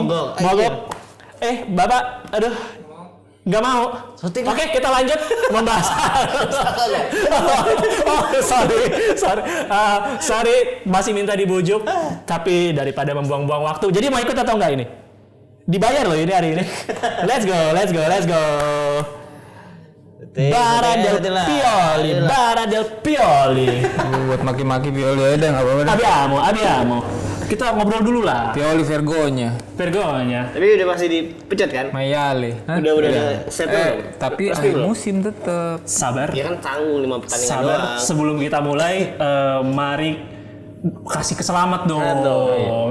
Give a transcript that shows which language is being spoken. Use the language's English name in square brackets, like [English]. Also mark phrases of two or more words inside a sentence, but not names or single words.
[Indonesian] Mogok. Bapak, aduh. Nggak mau. Oke, kita lanjut membahas. Sorry, masih minta dibujuk. Tapi daripada membuang-buang waktu. Jadi mau ikut atau enggak ini? Dibayar loh ini hari ini. [English] Let's go. Bara del Pioli. [Indonesian] Buat maki-maki Pioli aja nggak apa-apa. Abbiamo. Kita ngobrol dulu lah. [Italian] Pioli Vergonya. [Indonesian] Tapi udah masih dipecat kan? Mayale. Udah set tapi akhir musim tetap. Sabar. Ya kan tanggung 5 pertandingan Sabar. doang. Sebelum kita mulai, mari kasih keselamat dong.